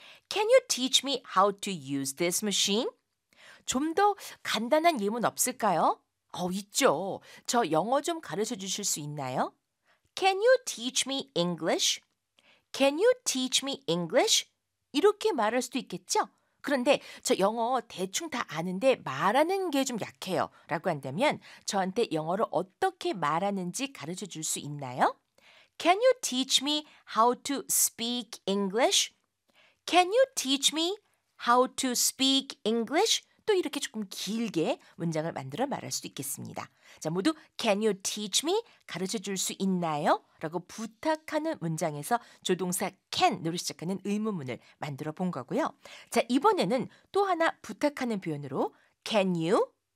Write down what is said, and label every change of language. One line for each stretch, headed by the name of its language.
English: Can you teach me how to use this machine?
Korean: 좀 더 간단한 예문 없을까요? 있죠. 저 영어 좀 가르쳐 주실 수 있나요?
English: Can you teach me English? Can you teach me English?
Korean: 이렇게 말할 수도 있겠죠? 그런데 저 영어 대충 다 아는데 말하는 게 좀 약해요. 라고 한다면 저한테 영어를 어떻게 말하는지 가르쳐 줄 수 있나요?
English: Can you teach me how to speak English? Can you teach me how to speak English?
Korean: 또 이렇게 조금 길게 문장을 만들어 말할 수도 있겠습니다. 자, 모두
English: Can you teach me?
Korean: 가르쳐 줄 수 있나요? 라고 부탁하는 문장에서 조동사 can 으로 시작하는 의문문을 만들어 본 거고요. 자, 이번에는 또 하나 부탁하는 표현으로
English: Can you?